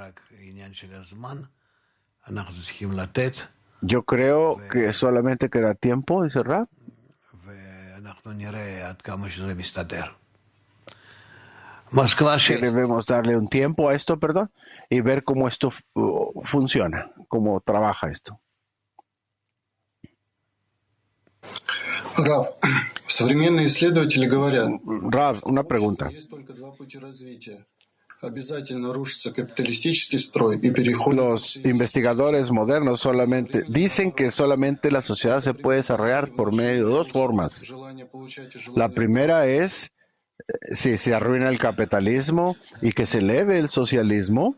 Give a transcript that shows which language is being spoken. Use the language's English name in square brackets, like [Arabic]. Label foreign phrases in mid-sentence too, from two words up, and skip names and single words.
[Spanish] Yo creo que solamente queda tiempo, dice Rab. Que debemos darle un tiempo a esto, y ver cómo esto funciona, cómo trabaja esto. [Russian] Рав, современные исследователи говорят, [Spanish] Rav, una pregunta. Los investigadores modernos solamente dicen que solamente la sociedad se puede desarrollar por medio de dos formas. La primera es si se arruina el capitalismo y que se eleve el socialismo.